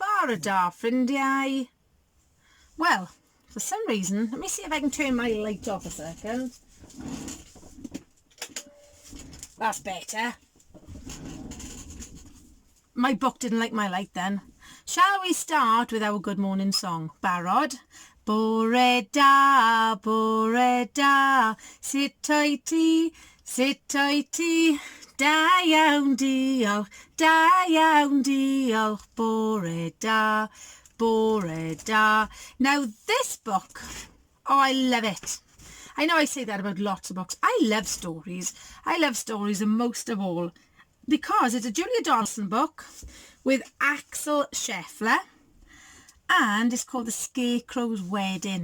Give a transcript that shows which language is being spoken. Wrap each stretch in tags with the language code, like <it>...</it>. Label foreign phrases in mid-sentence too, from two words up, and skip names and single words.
<cy>Bore da, ffrindiau.</cy> <en>Well, for some reason, let me see if I can turn my light off a second. That's better. My book didn't like my light then. Shall we start with our good morning song?</en> <cy>Barod. Bore da, sit tighty, da iawn diolch, bore da.</cy> <en>Now this book, oh, I love it. I know I say that about lots of books. I love stories. I love stories, and most of all, because it's a Julia Donaldson book with Axel Scheffler, and it's called The Scarecrows Wedding.</en>